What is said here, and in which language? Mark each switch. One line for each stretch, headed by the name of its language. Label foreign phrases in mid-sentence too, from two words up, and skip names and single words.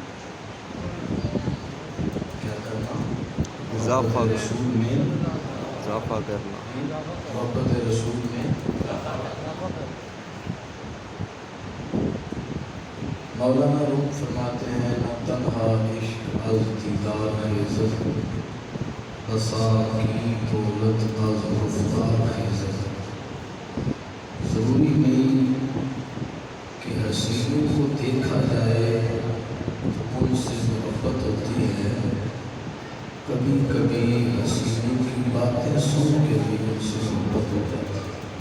Urdu: کیا کرنا؟ اضافہ رسول میں اضافہ کرنا، محبت رسول میں مولانا روم فرماتے ہیں
Persian: نہ تنہا عشق از دیدار خیزد، بساکی دولت از رفتار خیزد۔
Urdu: ضروری نہیں کہ حسینوں کو دیکھا جائے تو ان سے محبت ہوتی ہے، کبھی کبھی حسینوں کی باتیں سن کے بھی ان سے محبت ہو جاتی ہے۔